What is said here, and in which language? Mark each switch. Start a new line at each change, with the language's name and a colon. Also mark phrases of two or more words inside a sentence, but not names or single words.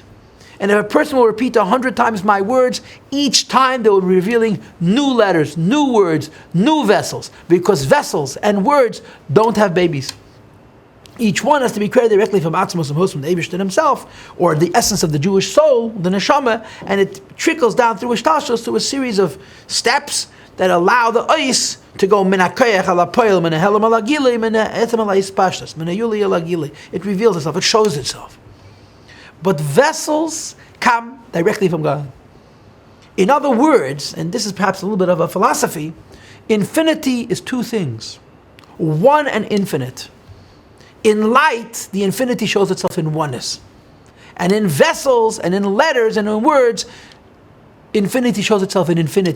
English: And if a person will repeat 100 times my words, each time they will be revealing new letters, new words, new vessels, because vessels and words don't have babies. Each one has to be created directly from Atzmos Moshe, from the Eibishter himself, or the essence of the Jewish soul, the neshama, and it trickles down through Ishtalshalos to a series of steps that allow the ois to go
Hebrew: מן הכח אל הפועל, מן ההעלם אל הגילוי, מן העצם אל ההתפשטות, מן ההיולי אל הגילוי.
English: It reveals itself, it shows itself. But vessels come directly from God. In other words, and this is perhaps a little bit of a philosophy, infinity is two things. One and infinite. In light, the infinity shows itself in oneness. And in vessels, and in letters, and in words, infinity shows itself in infinity.